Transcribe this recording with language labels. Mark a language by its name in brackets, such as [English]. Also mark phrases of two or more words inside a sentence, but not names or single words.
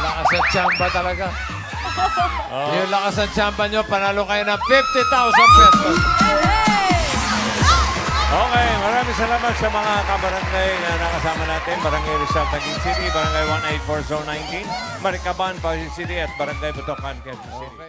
[Filipino] sa tsamba talaga. Yung lakas ng tsamba nyo, panalo kayo ng 50,000 pesos. Okay, maraming salamat sa mga kabarangay na nakasama natin. Barangay Rizal, Taguig City, Barangay 184 Zone 19, Maricaban, Pasig City, at Barangay Butokan, Quezon City.